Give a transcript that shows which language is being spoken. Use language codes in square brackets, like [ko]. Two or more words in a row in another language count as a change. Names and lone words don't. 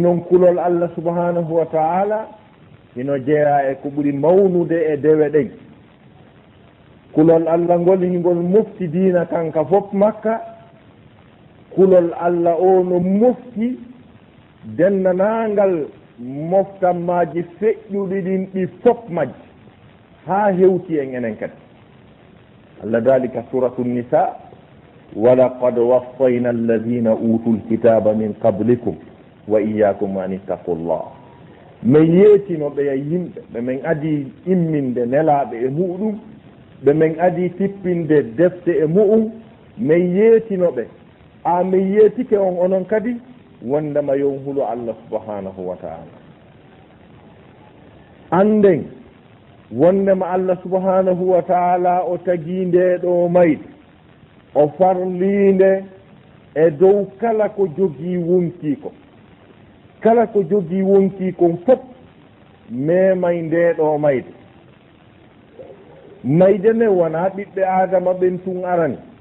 [ff] noon kulol Allah [ar] سبحانه وتعالى [ff] hino jeeya e ko ɓuri mawnude e dewe ɗen kulol Allah ngol hingol mofti diina kanka fof makka kulol Allah o no mofti dennanangal moftanmaji feƴƴuɗi ɗin ɗi fof majji ha hewti en enen kadi Allah dalika [ar] سورة النساء ولقد وصينا الذين أوتوا الكتاب من قبلكم وإياكم أن اتقوا الله [ff] min yeetinoɓe ya yimɓe ɓe min adi imminde nelaɓe e muɗum ɓe min adi tippinde defte e mu'um min yeetinoɓe a min yeetike on onon kadi wondema yon hulo Allah [ar] سبحانه وتعالى [ff] anden wondema Allah [ar] سبحانه وتعالى [ff] o tagi nde ɗo mayde o farlinde e dow kala ko jogii wonki ko kala ko jogii wonki kon fof memay nde ɗo mayde mayde nden wona ɓiɓɓe adama ɓen tun arani